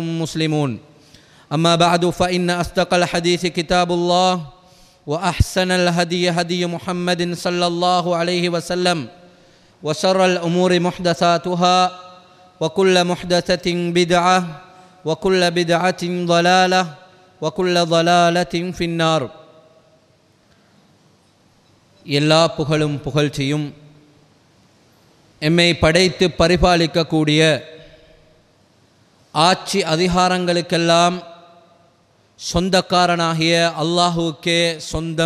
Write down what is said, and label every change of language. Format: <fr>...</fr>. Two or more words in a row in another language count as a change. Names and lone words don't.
<ar>مسلمون أما بعد فإن أصدق الحديث كتاب الله وأحسن الهدي هدي محمد صلى الله عليه وسلم وشر الأمور محدثاتها وكل محدثة بدعة وكل بدعة ضلالة وكل ضلالة في النار</ar> <ta>எல்லா புகழும் புகழ்ச்சியும் எம்மை படைத்து பரிபாலிக்கக்கூடிய ஆட்சி அதிகாரங்களுக்கெல்லாம் சொந்தக்காரனாகிய அல்லாஹுக்கே சொந்தம்.</ta>